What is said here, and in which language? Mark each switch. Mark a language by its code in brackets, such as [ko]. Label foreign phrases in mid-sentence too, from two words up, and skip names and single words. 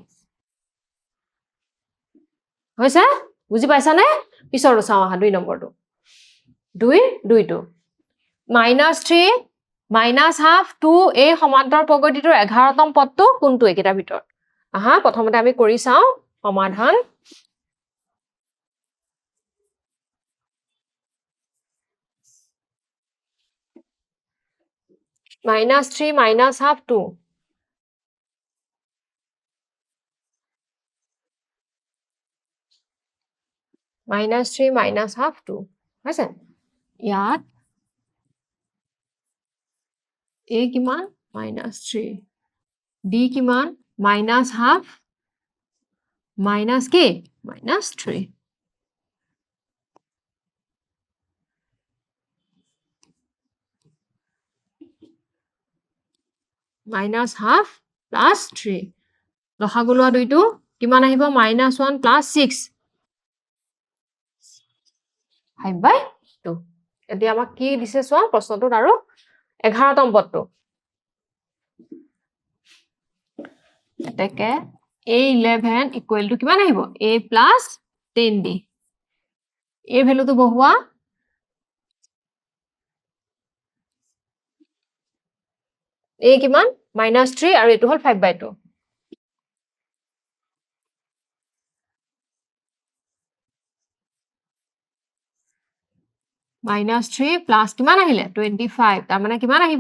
[as] হৈছে? বুজি পাইছা নে? পিছৰটো চাও আহা 2 নম্বৰটো। [en] 2 minus 3 minus half 2 [as] এই সমান্তৰ প্ৰগতিটোৰ 11তম পদটো কোনটো একেটাৰ ভিতৰত? আহা প্ৰথমতে আমি কৰি চাও সমাধান। [en] minus 3 minus half 2 minus 3 minus half 2 হৈছে? [as] ইয়াত a কিমান? [en] minus 3 [as] d কিমান? [en] minus half minus কি? minus 3. minus half plus 3. [as] লসাগুলোৱা দুইটো কিমান আহিব? [en] minus 1 plus 6. [as] 5/2. এতিয়া আমাক কি দিছে চোৱা প্ৰশ্নটোত আৰু 11তম পদটো। এতেকে a11 [en] equal to [as] কিমান আহিব? [en] a plus 10d. [as] a ভ্যালুটো বহুৱা। a কিমান? [en] minus 3 [as] আৰু এইটো হ'ল 5/2. [en] minus 3 plus [as] কিমান আহিলে? 25. তাৰমানে কিমান আহিব?